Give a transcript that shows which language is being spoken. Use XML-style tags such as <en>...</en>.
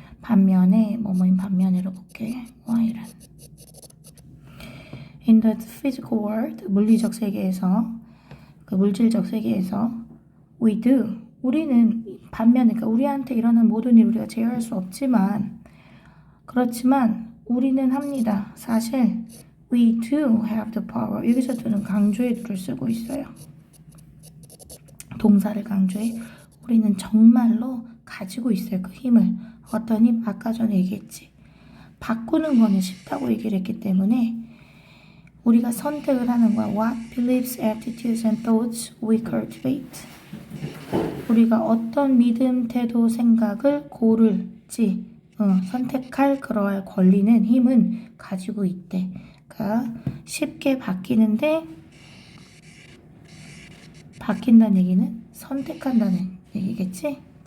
<ko>반면에 뭐뭐인 반면으로 볼게. while은</ko> <en>In the physical world,</en> <ko>물리적 세계에서, 물질적 세계에서</ko> <en>we do,</en> <ko>우리는 반면에, 그러니까 우리한테 일어난 모든 일 우리가 제어할 수 없지만 그렇지만 우리는 합니다. 사실</ko> <en>we do have the power.</en> <ko>여기서 저는 강조의 do를 쓰고 있어요. 동사를 강조해. 우리는 정말로 가지고 있어요. 그 힘을. 어떤 힘? 아까 전에 얘기했지. 바꾸는 거는 쉽다고 얘기를 했기 때문에 우리가 선택을 하는 거야.</ko> <en>What beliefs, attitudes, and thoughts we cultivate.</en> <ko>우리가 어떤 믿음, 태도, 생각을 고를지 선택할 그러할 권리는 힘은 가지고 있대. 그러니까 쉽게 바뀌는데 바뀐다는 얘기는 선택한다는 얘기겠지?</ko>